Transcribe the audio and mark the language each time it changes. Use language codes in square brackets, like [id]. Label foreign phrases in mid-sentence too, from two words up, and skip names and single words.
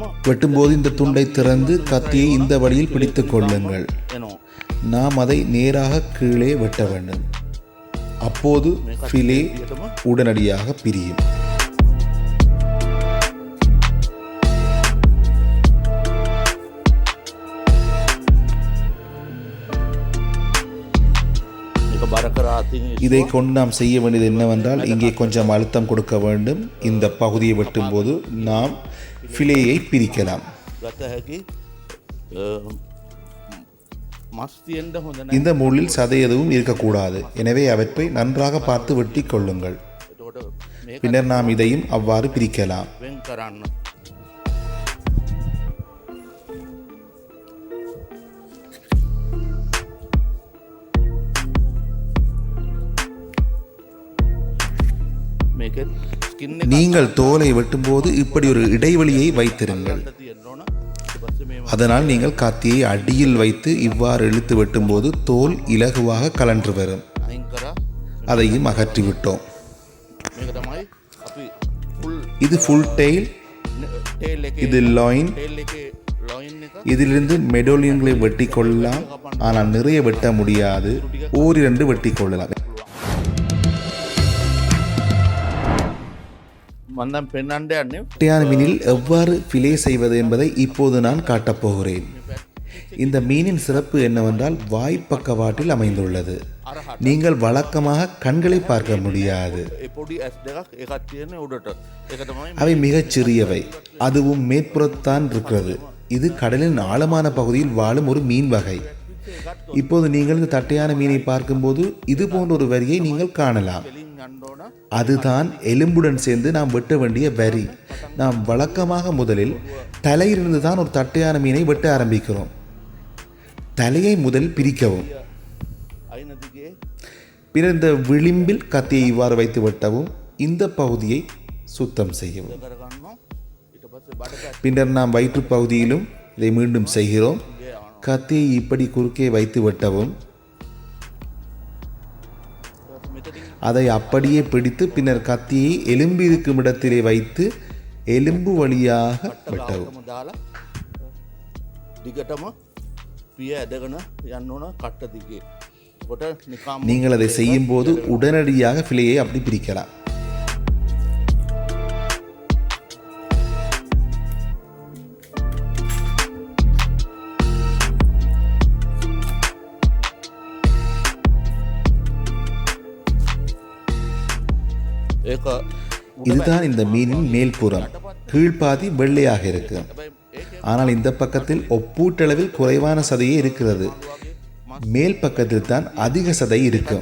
[ta] வெட்டும்போது இந்த துண்டை திறந்து கத்தியை இந்த வழியில் பிடித்துக் கொள்ளுங்கள். [si] එනවා. [ta] நாம் அதை நேராக கீழே வெட்ட வேண்டும். அப்போது ஃபிலே உடனடியாக பிரியும். [si] මේක බර කරා අතින් [ta] இதை கொண்டு நாம் செய்ய வேண்டியது என்னவென்றால் இங்கே கொஞ்சம் அழுத்தம் கொடுக்க வேண்டும். இந்த பகுதியை வெட்டும்போது நாம் ஃபிலேயை பிரிக்கலாம். [si] ගත හැකි මස් තියෙන්න හොඳ නැහැ. [ta] இந்த முள்ளில் சதை எதுவும் இருக்கக்கூடாது. எனவே அவற்றை நன்றாக பார்த்து வெட்டி கொள்ளுங்கள். [si] එතකොට මේක [ta] பின்னர் நாம் இதையும் அவ்வாறு பிரிக்கலாம். [si] වෙන් කරන්න. මේක ස්කින් එක [ta] நீங்கள் தோலை வெட்டும்போது இப்படி ஒரு இடைவெளியை வைத்திருங்கள். [si] තියෙන්න ඕන. ඊට පස්සේ මේ [ta] அதனால் நீங்கள் கத்தியை அடியில் வைத்து இவ்வாறு இழுத்து வெட்டும்போது தோல் இலகுவாக கலன்று வரும். [si] අයින් කරා [ta] அதையும் அகற்றிவிட்டோம். [si] මේක තමයි අපි ෆුල් [ta] இது [en] full tail, [si] ටේල් එකේ [ta] இது லாயின். [si] ටේල් එකේ ලොයින් එක [ta] இதிலிருந்து மெடோலியன்களை வெட்டி கொள்ளலாம். ஆனால் நிறைய வெட்ட முடியாது. ஓரிரண்டு வெட்டி கொள்ளலாம். [si] මම දැන් පෙන්වන්න යන්නේ [ta] தட்டையான மீனில் எவ்வாறு ஃபிலே செய்வது என்பதை இப்போது நான் காட்டப் போகிறேன். இந்த மீனின் சிறப்பு என்னவென்றால் வாய்ப்பக்கவாட்டில் அமைந்துள்ளது. நீங்கள் வழக்கமாக கண்களை பார்க்க முடியாது. [si] ඒ පොඩි ඇස් දෙකක් එකක් තියෙන්නේ උඩට. ඒක තමයි [ta] அவை மிகச் சிறியவை, அதுவும் மேற்புறத்தான் இருக்கிறது. இது கடலின் ஆழமான பகுதியில் வாழும் ஒரு மீன் வகை. இப்போது நீங்கள் இந்த தட்டையான மீனை பார்க்கும்போது இது போன்ற ஒரு வரியை நீங்கள் காணலாம். [si] ලින් යන්න ඕන. [ta] அதுதான் எலும்புடன் சேர்ந்து நாம் வெட்ட வேண்டிய வரி. நாம் வழக்கமாக முதலில் தலையிலிருந்து தான் ஒரு தட்டையான மீனை வெட்ட ஆரம்பிக்கிறோம். தலையை முதலில் பிரிக்கவும், [si] අයින දිගේ [ta] பின்னர் இந்த விளிம்பில் கத்தியை இவ்வாறு வைத்து வெட்டவும், இந்த பகுதியை சுத்தம் செய்யவும். [si] කරගන්නවා. ඊට පස්සේ බඩ [ta] பின்னர் நாம் வயிற்று பகுதியிலும் இதை மீண்டும் செய்கிறோம். கத்தியை இப்படி குறுக்கே வைத்து வெட்டவும், அதை அப்படியே பிடித்து பின்னர் கத்தியை எலும்பு இருக்கும் இடத்திலே வைத்து எலும்பு வழியாக வெட்டவும். [si] පැත්තම දාලා දිගටම පිය ඇදගෙන යන්න ඕන කට්ට දිගේ. කොට නිකම් [ta] நீங்கள் அதை செய்யும் போது உடனடியாக ஃபிலேயை அப்படி பிரிக்கலாம். [si] ඒක [ta] இதுதான் இந்த மீனின் மேல்புறம். கீழ்ப்பாதி வெள்ளையாக இருக்கு. ஆனால் இந்த பக்கத்தில் ஒப்பூட்டளவில் குறைவான சதையே இருக்கிறது. மேல் பக்கத்தில் தான் அதிக சதை இருக்கும்.